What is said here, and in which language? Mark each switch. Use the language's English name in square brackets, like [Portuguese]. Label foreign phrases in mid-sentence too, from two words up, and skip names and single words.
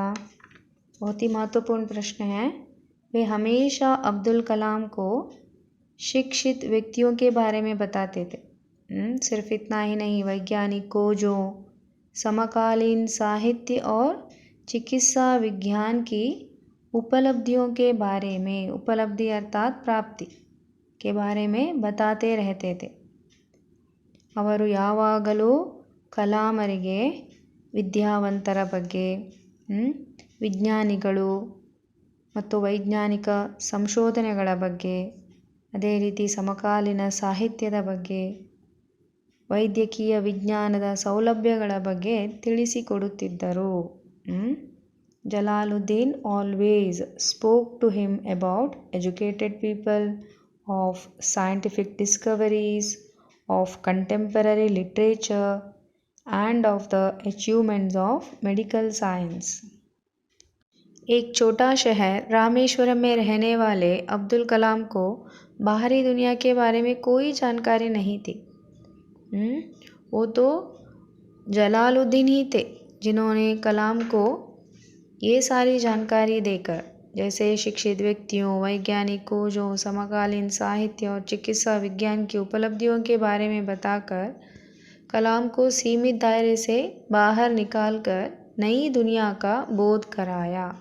[Hindi] बहुत ही महत्वपूर्ण प्रश्न है। वे हमेशा अब्दुल कलाम को शिक्षित व्यक्तियों के बारे में बताते थे। सिर्फ इतना ही नहीं, वैज्ञानिक खोजों, समकालीन साहित्य और चिकित्सा विज्ञान की उपलब्धियों के बारे में, उपलब्धि अर्थात प्राप्ति के बारे में बताते रहते थे। [Kannada] ಅವರು ಯಾವಾಗಲೂ ಕಲಾಮರಿಗೆ ವಿದ್ಯಾವಂತರ ಬಗ್ಗೆ, ವಿಜ್ಞಾನಿಗಳು ಮತ್ತು ವೈಜ್ಞಾನಿಕ ಸಂಶೋಧನೆಗಳ ಬಗ್ಗೆ, ಅದೇ ರೀತಿ ಸಮಕಾಲೀನ ಸಾಹಿತ್ಯದ ಬಗ್ಗೆ, ವೈದ್ಯಕೀಯ ವಿಜ್ಞಾನದ ಸೌಲಭ್ಯಗಳ ಬಗ್ಗೆ ತಿಳಿಸಿಕೊಡುತ್ತಿದ್ದರು. [English] ಜಲಾಲುದ್ದೀನ್ always spoke to him about educated people, of scientific discoveries, of contemporary literature and of the achievements of medical science. [Hindi] एक छोटा शहर रामेश्वरम में रहने वाले अब्दुल कलाम को बाहरी दुनिया के बारे में कोई जानकारी नहीं थी। वो तो जलालुद्दीन ही थे जिन्होंने कलाम को ये सारी जानकारी देकर, जैसे शिक्षित व्यक्तियों, वैज्ञानिक खोजों, समकालीन साहित्य और चिकित्सा विज्ञान की उपलब्धियों के बारे में बताकर कलाम को सीमित दायरे से बाहर निकालकर नई दुनिया का बोध कराया।